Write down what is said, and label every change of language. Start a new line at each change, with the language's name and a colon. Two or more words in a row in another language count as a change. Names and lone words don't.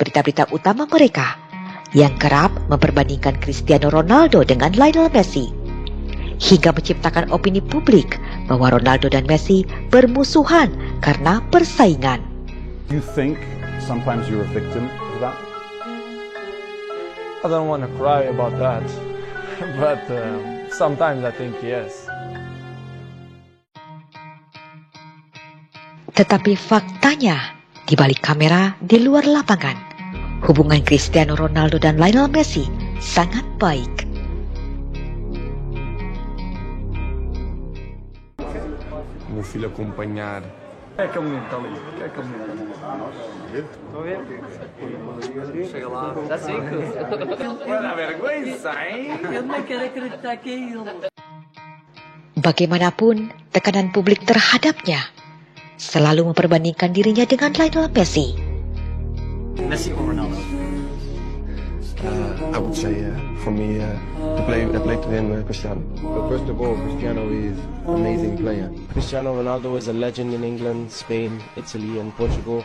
Indonesian: berita-berita utama mereka yang kerap memperbandingkan Cristiano Ronaldo dengan Lionel Messi, hingga menciptakan opini publik bahwa Ronaldo dan Messi bermusuhan karena persaingan.
English: You think sometimes you're a victim of that? I don't want to cry about that, but sometimes I think yes.
Indonesian: Tetapi faktanya, di balik kamera, di luar lapangan, hubungan Cristiano Ronaldo dan Lionel Messi sangat baik.
Portuguese: Meu filho acompanhar. É caminhonete ali. É caminhonete. Estou a ver? Chega lá. Dá 5. Dá vergonha, hein? Eu não quero acreditar que é ele.
Indonesian: Bagaimanapun, tekanan publik terhadapnya selalu memperbandingkan dirinya dengan Lionel Messi.
English: Messi or Ronaldo? I would say, for me, to play to him, Cristiano. But first of all, Cristiano is an amazing player. Cristiano Ronaldo is a legend in England, Spain, Italy, and Portugal.